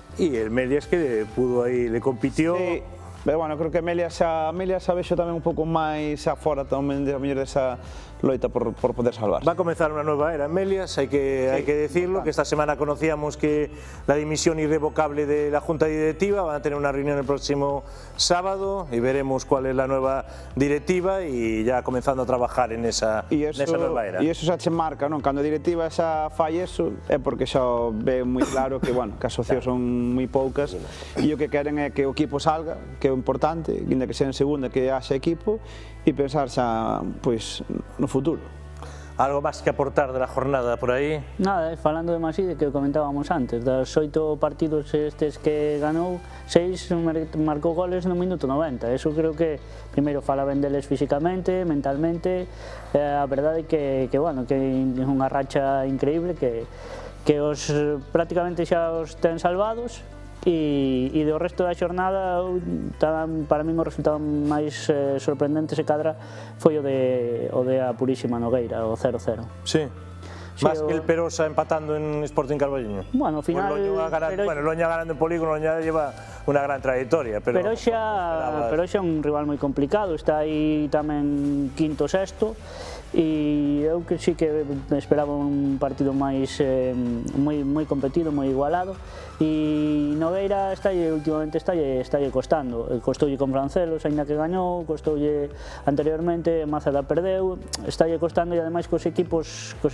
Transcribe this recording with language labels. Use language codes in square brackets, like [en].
[es] E el Melias que pudo aí, le compitió. [gl] Sí, pero bueno, creo que Melias xa vexo tamén un pouco máis afora tamén a mellor desa loita por poder salvarse. [es] Va a comenzar una nueva era en Melias, hay que decirlo, que esta semana conocíamos que la dimisión irrevocable de la Junta Directiva, van a tener una reunión el próximo sábado y veremos cuál es la nueva directiva y ya comenzando a trabajar en esa nueva era. [gl] E iso xa che marca, non? Cando a directiva xa fai eso é porque xa ve moi claro que, bueno, que as opcións son moi poucas e o que queren é que o equipo salga, que é o importante, ainda que sea en segunda, que haxa equipo e pensar xa, pois, no futuro. [es] Algo máis que aportar de la jornada por aí? [gl] Nada, falando de Maside, que comentábamos antes, das 8 partidos estes que ganou, 6 marcou goles no minuto 90. Eso creo que, primeiro, fala ben deles físicamente, mentalmente, a verdade é que bueno, que é unha racha increíble, que os prácticamente xa os ten salvados, e do resto da xornada para min o resultado máis sorprendente se cadra foi o de a Purísima Nogueira, o 0-0. Sí. [es] Más que el Perosa empatando en Sporting Carballiño. [gl] Bueno, ao final... [es] Bueno, Loña ganando en Polígono, Loña lleva unha gran trayectoria, pero [gl] xa é un rival moi complicado, está aí tamén quinto, sexto, e eu que sí que esperaba un partido máis moi competido, moi igualado, e Nogueira últimamente está costando, costoulle con Francelos, aínda que gañou, costoulle anteriormente, Maceda perdeu, está costando, e ademais cos equipos